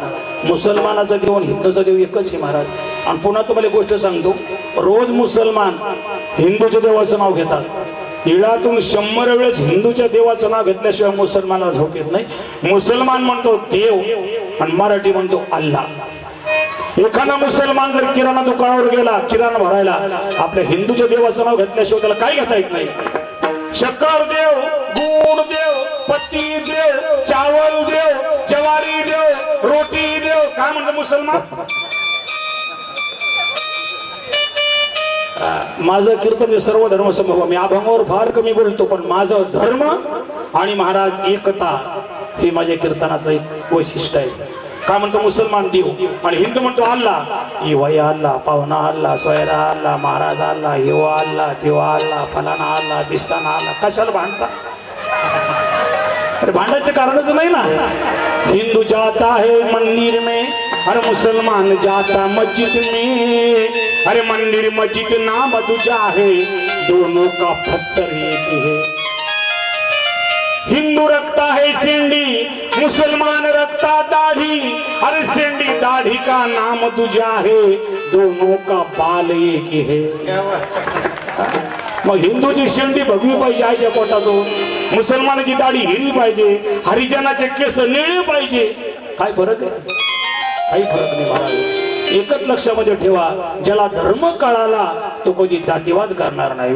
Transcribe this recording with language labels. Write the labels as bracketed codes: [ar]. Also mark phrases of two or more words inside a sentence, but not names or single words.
[mr] मुसलमानाचा देव आणि हिंदूचा देव एकच आहे महाराज। आणि पुन्हा तुम्हाला गोष्ट सांगतो, रोज मुसलमान हिंदूच्या देवाचं नाव घेतात, तिळातून 100 वेळेस हिंदूच्या देवाचं नाव घेतल्याशिवाय मुसलमानाला झोप येत नाही। मुसलमान म्हणतो देव आणि मराठी म्हणतो अल्लाह। एखादा मुसलमान जर किराणा दुकानावर गेला किराणा भरायला, आपल्या हिंदूच्या देवाचं नाव घेतल्याशिवाय त्याला काय घेता येत नाही। [hi] शक्कर देव, गुड़ देव, पत्ती देव, चावल देव, जवारी देव, रोटी देव, [mr] काय म्हणतो मुसलमान। माझं कीर्तन सर्व धर्म समभाव, मी अभंगावर फार कमी बोलतो, पण माझं धर्म आणि महाराज एकता हे माझ्या कीर्तनाचं एक वैशिष्ट्य आहे। काय म्हणतो मुसलमान देव आणि हिंदू म्हणतो अल्लाह। वया अल्लाह, पाहुणा अल्लाह, सोयरा अल्लाह, महाराज अल्लाह, हेवा अल्लाह, तेवा अल्लाह, फलाना अल्लाह, दिसताना अल्लाह। कशाला भांडता? अरे भांडायचं कारणच नाही ना। [hi] हिंदू जाता है मंदिर में, अरे मुसलमान जाता मस्जिद में, अरे मंदिर मस्जिद नाम दूजा है, दोनों का पत्थर एक है। हिंदू रखता है सिंडी, मुसलमान रखता दाढ़ी, अरे सिंडी दाढ़ी का नाम दूजा है, दोनों का बाल एक है। [mr] मग हिंदूची शेंडी भगवी पाहिजे आईच्या पोटातून, मुसलमानाची दाढी हिरवी पाहिजे, हरिजनाचे केस निळे पाहिजे। काय फरक आहे? काही फरक नाही महाराज। एकच लक्षामध्ये ठेवा, ज्याला धर्म कळाला तो कधी जातीवाद करणार नाही।